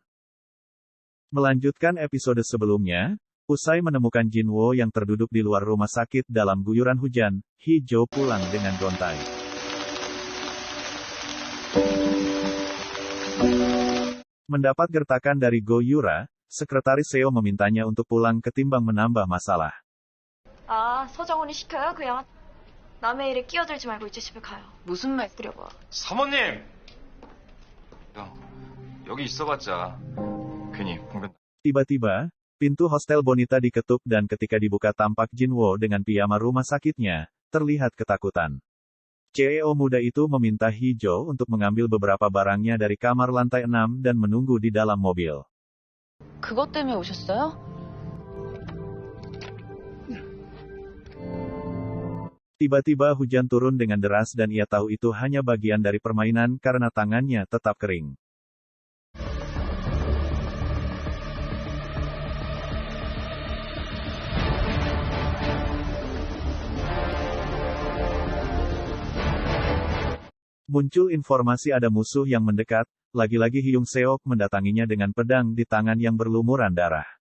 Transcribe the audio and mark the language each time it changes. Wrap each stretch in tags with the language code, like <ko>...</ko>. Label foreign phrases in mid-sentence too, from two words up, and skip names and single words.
<id>Melanjutkan episode sebelumnya, usai menemukan Jinwo yang terduduk di luar rumah sakit dalam guyuran hujan, Hee-jo pulang dengan gontai. Mendapat gertakan dari Go Yura, sekretaris Seo memintanya untuk pulang ketimbang menambah masalah.</id> <ko>아, 서정훈이 시켜요? 그 양아 남의 일에 끼어들지 말고 이제 집에 가요. 무슨 말? 그려봐. 사모님! 형, 여기 있어봤자 괜히 봉변...</ko> <id>Tiba-tiba, pintu hostel Bonita diketuk dan ketika dibuka tampak Jinwo dengan piyama rumah sakitnya, terlihat ketakutan. CEO muda itu meminta Hee-jo untuk mengambil beberapa barangnya dari kamar lantai 6 dan menunggu di dalam mobil.</id> <ko>그것 때문에 오셨어요?</ko> <id>Tiba-tiba hujan turun dengan deras dan ia tahu itu hanya bagian dari permainan karena tangannya tetap kering. Muncul informasi ada musuh yang mendekat, lagi-lagi Hyung Seok mendatanginya dengan pedang di tangan yang berlumuran darah.</id>